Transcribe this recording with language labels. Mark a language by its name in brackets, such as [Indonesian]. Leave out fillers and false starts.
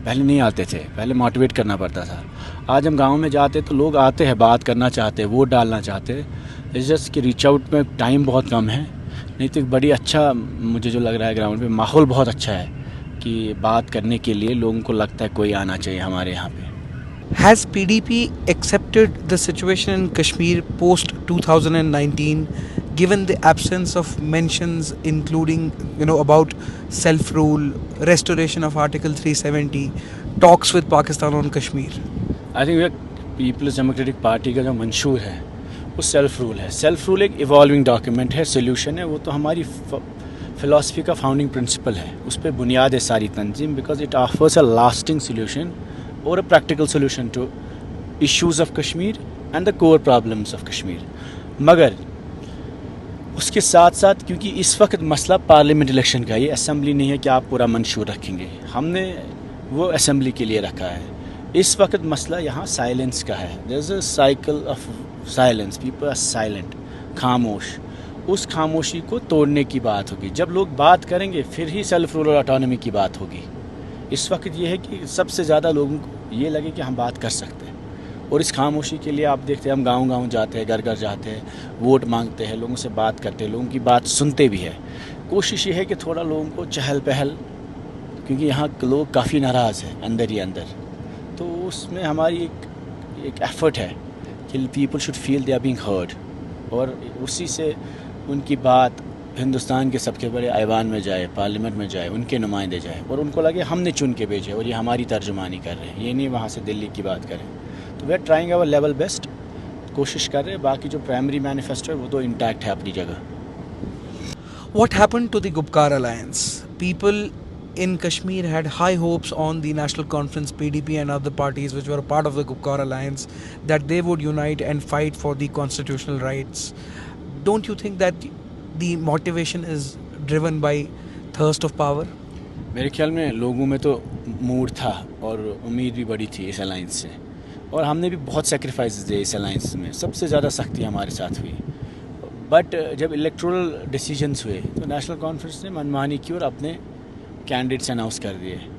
[Urdu] پہلے نہیں آتے تھے, پہلے موٹیویٹ کرنا پڑتا تھا. آج ہم گاؤں میں جاتے تو لوگ آتے ہیں, بات کرنا چاہتے ہیں, ووٹ ڈالنا چاہتے ہیں. اس جسٹ کہ ریچ آؤٹ میں ٹائم بہت کم ہے. نہیں تو ایک بڑی اچھا مجھے جو لگ رہا ہے گراؤنڈ پہ ماحول بہت اچھا ہے کہ بات کرنے کے لیے لوگوں کو لگتا ہے کوئی آنا چاہیے ہمارے یہاں پہ. [English] Has PDP accepted the situation in Kashmir post 2019, given the absence of mentions including, about self-rule, restoration of Article 370, talks with Pakistan on Kashmir? [Urdu] I think Peoples democratic party کا جو منشور ہے وہ سیلف رول ہے. Self role ایک evolving document ہے, solution ہے. وہ تو ہماری فلاسفی کا فاؤنڈنگ پرنسپل ہے, اس پہ بنیاد ہے ساری تنظیم. [English] Because it offers a lasting solution اور a practical solution to issues of Kashmir and the core problems of Kashmir. [Urdu] مگر اس کے ساتھ ساتھ کیونکہ اس وقت مسئلہ پارلیمنٹ الیکشن کا, یہ اسمبلی نہیں ہے کہ آپ پورا منشور رکھیں گے. ہم نے وہ اسمبلی کے لیے رکھا ہے. اس وقت مسئلہ یہاں سائلنس کا ہے. [English] There is a cycle of silence, people are silent, خاموش. [Urdu] اس خاموشی کو توڑنے کی بات ہوگی. جب لوگ بات کریں گے پھر ہی سیلف رول اور آٹونومی کی بات ہوگی. اس وقت یہ ہے کہ سب سے زیادہ لوگوں کو یہ لگے کہ ہم بات کر سکتے ہیں. اور اس خاموشی کے لیے آپ دیکھتے ہیں ہم گاؤں گاؤں جاتے ہیں, گھر گھر جاتے ہیں, ووٹ مانگتے ہیں, لوگوں سے بات کرتے ہیں, لوگوں کی بات سنتے بھی ہیں. کوشش یہ ہے کہ تھوڑا لوگوں کو چہل پہل, کیونکہ یہاں لوگ کافی ناراض ہیں اندر ہی اندر. تو اس میں ہماری ایک ایفرٹ ہے کہ [English] people should feel they are being heard, [Urdu] اور اسی سے ان کی بات ہندوستان کے سب سے بڑے ایوان میں جائے, پارلیمنٹ میں جائے, ان کے نمائندے جائے, اور ان کو لگے ہم نے چن کے بھیجے اور یہ ہماری ترجمانی کر رہے ہیں, یہ نہیں وہاں سے دلی کی بات کریں. تو [English] we are trying our level best, [Urdu] کوشش کر رہے ہیں. باقی جو پرائمری مینیفیسٹو ہے وہ تو انٹیکٹ ہے اپنی جگہ. [English] What happened to the Gupkar alliance? People in Kashmir had high hopes on the National Conference, PDP and other parties which were a part of the Gupkar alliance, that they would unite and fight for the constitutional rights. Don't you think that the motivation is driven by thirst of power? [Urdu] میرے خیال میں لوگوں میں تو mood تھا اور امید بھی بڑی تھی اس الائنس سے, اور ہم نے بھی بہت سیکریفائسز دیے اس الائنس میں. سب سے زیادہ سختی ہمارے ساتھ ہوئی. بٹ جب الیکٹورل ڈیسیجنس ہوئے تو نیشنل کانفرنس نے منمانی کی اور اپنے کینڈیڈیٹس اناؤنس کر دیے.